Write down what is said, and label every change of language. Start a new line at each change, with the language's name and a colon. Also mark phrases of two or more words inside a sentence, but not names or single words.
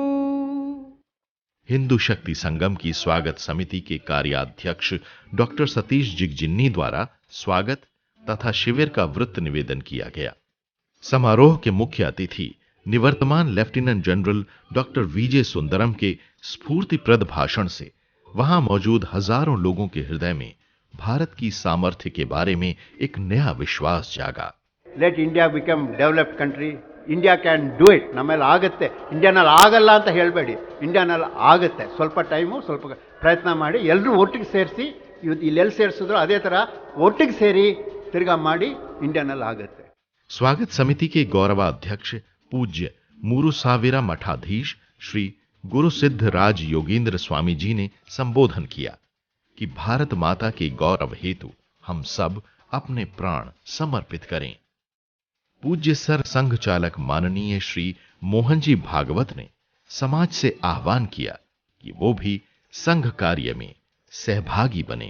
Hindi: हिंदू शक्ति संगम की स्वागत समिति के कार्याध्यक्ष डॉक्टर सतीश जिगजिन्नी द्वारा स्वागत तथा शिविर का वृत्त निवेदन किया गया। समारोह के मुख्य अतिथि निवर्तमान लेफ्टिनेंट जनरल डॉक्टर वीजे सुंदरम के स्फूर्तिप्रद भाषण से वहां मौजूद हजारों लोगों के हृदय में भारत की सामर्थ्य के बारे में एक नया विश्वास जागा।
English: let India become developed country, India can do it,
Kannada: ನಮ್ಮೆಲ್ಲ ಆಗುತ್ತೆ, ಇಂಡಿಯಾನಲ್ಲಿ ಆಗಲ್ಲ ಅಂತ ಹೇಳಬೇಡಿ, ಇಂಡಿಯಾನಲ್ಲಿ ಆಗುತ್ತೆ, ಸ್ವಲ್ಪ ಟೈಮು ಸ್ವಲ್ಪ ಪ್ರಯತ್ನ ಮಾಡಿ ಎಲ್ಲರೂ ಒಟ್ಟಿಗೆ ಸೇರಿಸಿ, ಇವತ್ತು ಇಲ್ಲೆಲ್ಲಿ ಸೇರಿಸಿದ್ರು ಅದೇ ಥರ ಒಟ್ಟಿಗೆ ಸೇರಿ ತಿರ್ಗಾ ಮಾಡಿ ಇಂಡಿಯಾನಲ್ಲಿ ಆಗುತ್ತೆ।
Hindi: स्वागत समिति के गौरवाध्यक्ष पूज्य मूरुसाविरा मठाधीश श्री गुरु सिद्ध राज योगींद्र स्वामी जी ने संबोधन किया कि भारत माता के गौरव हेतु हम सब अपने प्राण समर्पित करें। पूज्य सर संघ चालक माननीय श्री मोहन जी भागवत ने समाज से आह्वान किया कि वो भी संघ कार्य में सहभागी बने।